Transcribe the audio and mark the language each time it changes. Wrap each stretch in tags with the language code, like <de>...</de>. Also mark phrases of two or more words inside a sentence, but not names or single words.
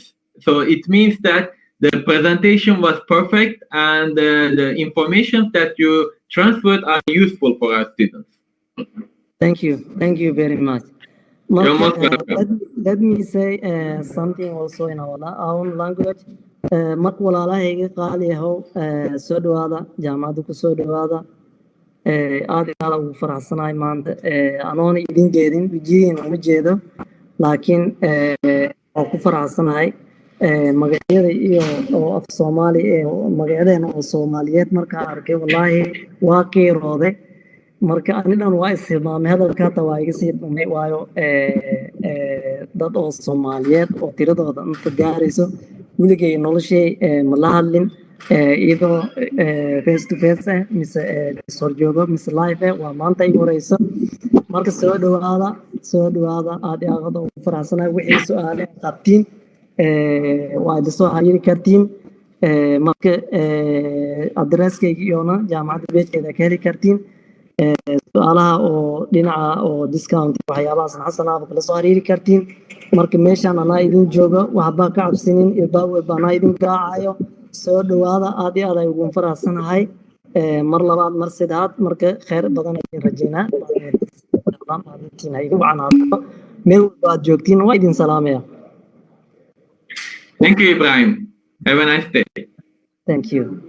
<en>So it means that the presentation was perfect and the information that you transferred are useful for our students. Thank you very much. You're most welcome. Let me say something also in our own language.</en> <so>marka walaalahayga qaali ahow, soo dhawaada jaamacadda ku soo dhawaada. aad iyo aad ugu faraxsanahay maanta, anoona idin jeedin wejigiina uma jeedo, laakiin waan ku faraxsanahay. magacyada iyo oo af Soomaali magacyadeena oo Soomaaliyeed markaa arkay, wallaahi waa qiirooday. marka anidan waa ishilmaamay, hadalka hata waa iga sii dhumay, waayo dad oo Soomaaliyeed oo tiradooda inta gaarayso weligay noloshay ma la hadlin, iyadoo</so> <en>face to face</en> <so>mise horjoogo mise live waa maanta igu horeyso. marka soo dhawaada aad iyo aad ugu faraxsanahay. wixii su'aale qabtiin waa idin soo xiriiri kartiin. marka adresskayga iyona jaamacadda beedkeeda ka heli kartiin. su'aalaha oo dhinaca oo discount waxyaabahaas xasanaaba kala soo xiriiri kartiin. marka meeshaan anaa idin joogo, waxbaa ka cabsinin, ilbaawelba anaa idin gaacayo. soo dhawaada, aad iyo aad ay ugu faraxsanahay. mar labaad mar saddexaad, marka kheyr badan ayaan rajeynaa. igu wacnaato meel walba aad joogtiin, waa idin salaamaya.</so> <en>Thank you, Ibrahim. Have a nice day. Thank you.</en>